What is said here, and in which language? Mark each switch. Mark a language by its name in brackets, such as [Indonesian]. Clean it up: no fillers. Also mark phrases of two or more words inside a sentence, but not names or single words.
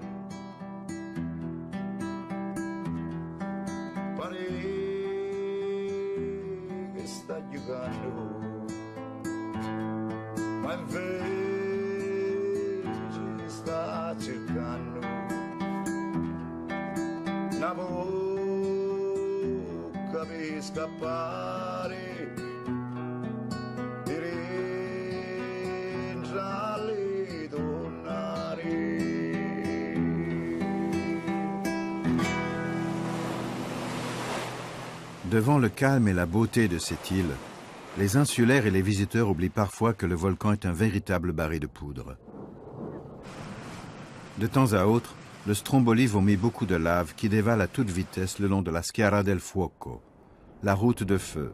[Italian] Pare che sta giocando, ma invece sta cercando una bocca per scappare, per entrare e tornare. [French] Devant le calme et la beauté de cette île, les insulaires et les visiteurs oublient parfois que le volcan est un véritable baril de poudre. De temps à autre, le Stromboli vomit beaucoup de lave qui dévale à toute vitesse le long de la Schiara del Fuoco, la route de feu.